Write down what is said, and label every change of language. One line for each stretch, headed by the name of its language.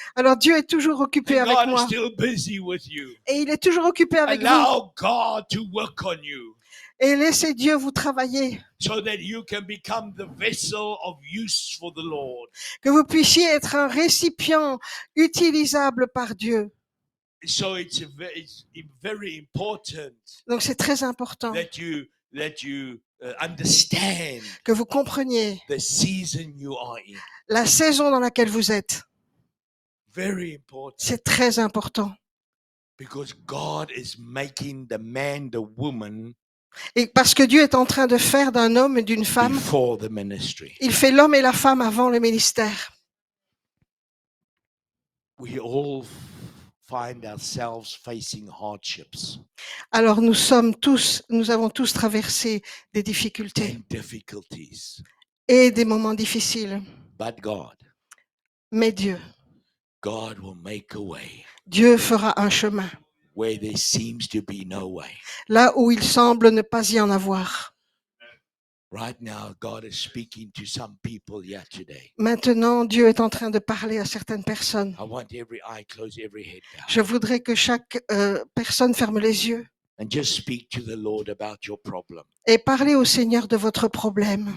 French: Alors Dieu est toujours occupé
English: And
French: avec
English: God is
French: moi.
English: still busy with you.
French: Et il est toujours occupé avec vous.
English: Allow God to work on you
French: Et laissez Dieu vous travailler.
English: so that you can become the vessel of use for the Lord.
French: Que vous puissiez être un récipient utilisable par Dieu.
English: So it's very important
French: Donc c'est très important
English: that you understand
French: que vous compreniez
English: the season you are in.
French: la saison dans laquelle vous êtes.
English: Very important
French: C'est très important.
English: because God is making the man, the woman
French: Et parce que Dieu est en train de faire d'un homme et d'une femme,
English: before the ministry.
French: il fait l'homme et la femme avant le ministère.
English: We all find ourselves facing hardships
French: Alors nous avons tous traversé des difficultés
English: and difficulties.
French: et des moments difficiles.
English: But
French: Mais
English: God will make a way
French: Dieu fera un chemin
English: where there seems to be no way.
French: là où il semble ne pas y en avoir.
English: Right now, God is speaking to some people here today.
French: Maintenant, Dieu est en train de parler à certaines personnes.
English: I want every eye closed, every head bowed.
French: Je voudrais que chaque personne ferme les yeux
English: And just speak to the Lord about your problem.
French: et parler au Seigneur de votre problème.